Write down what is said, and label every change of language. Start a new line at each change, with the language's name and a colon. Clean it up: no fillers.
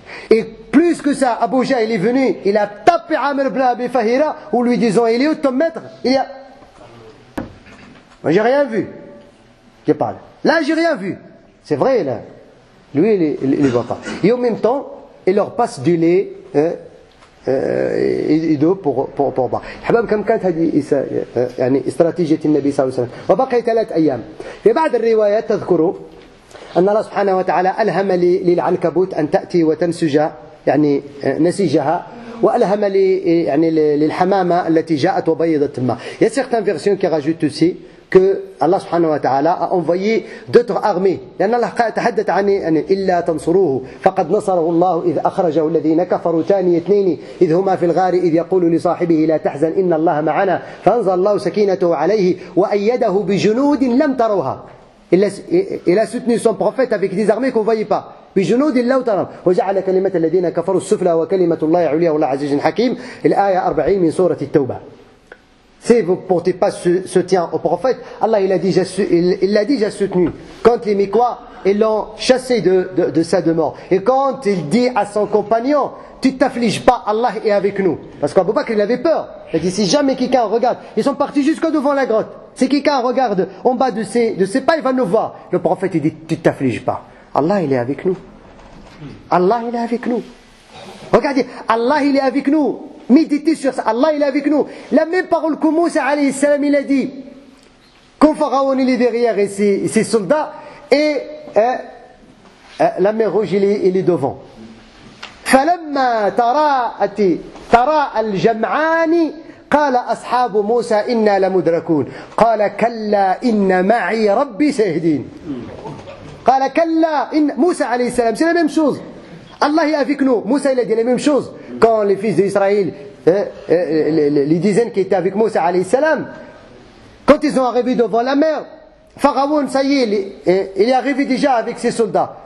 French: Et plus que ça, Abu Jahl est venu, il a tapé Amir ibn Abi Fahira, ou lui disant, il est où ton maître? Il a... Moi j'ai rien vu. Je parle. Là j'ai rien vu. C'est vrai là. Lui il ne voit pas. Et en même temps, il leur passe du lait et d'eau pour boire.
Arabic: حباب كم كانت هذه يعني استراتيجية النبي صلى الله عليه وسلم. وبقي 3 أيام. في بعض الروايات تذكروا أن الله سبحانه وتعالى ألهم للعنكبوت أن تأتي وتنسج يعني نسيجها وألهم يعني للحمامة التي جاءت وبيضت الماء.
French: Il y a certaines versions qui rajoutent aussi que Allah subhanahu wa ta'ala a envoyé d'autres armées.
Arabic: لأن الله تحدث عن إلا تنصروه فقد نصره الله إذ أخرجه الذين كفروا ثاني اثنين إذ هما في الغار إذ يقول لصاحبه لا تحزن إن الله معنا فأنزل الله سكينته عليه وأيده بجنود لم تروها.
French: Il a soutenu son prophète avec des armées qu'on ne voyait pas.
Arabic: بجنود لم تروا وجعل كلمة الذين كفروا السفلى وكلمة الله عليا والله عزيز حكيم. الآية 40 من سورة التوبة.
French: Si vous ne portez pas soutien au prophète, Allah il l'a déjà soutenu. Quand les Mécois ils l'ont chassé de sa demeure. Et quand il dit à son compagnon, tu ne t'affliges pas, Allah est avec nous. Parce qu'Abou Bakr il avait peur. Il a dit si jamais quelqu'un regarde, ils sont partis jusqu'au devant la grotte. Si quelqu'un regarde en bas de ses pas, il va nous voir. Le prophète il dit tu ne t'affliges pas. Allah il est avec nous. Allah il est avec nous. Regardez, Allah il est avec nous. Méditez sur ça. Allah il est avec nous. La même parole que Moussa alayhi salam il a dit. Quand Pharaon il est derrière et ses soldats et la mer rouge il est devant.
Arabic: فلما تراءى الجمعان قال أصحاب موسى إنا لمدركون قال كلا إن معي ربي سيهدين. قال كلا إن
French: Moussa alayhi salam c'est la même chose. Allah est avec nous. Moussa il a dit la même chose. Quand les fils d'Israël, les dizaines qui étaient avec Moussa alayhi salam, quand ils ont arrivé devant la mer, Pharaon, ça y est, il est arrivé déjà avec ses soldats.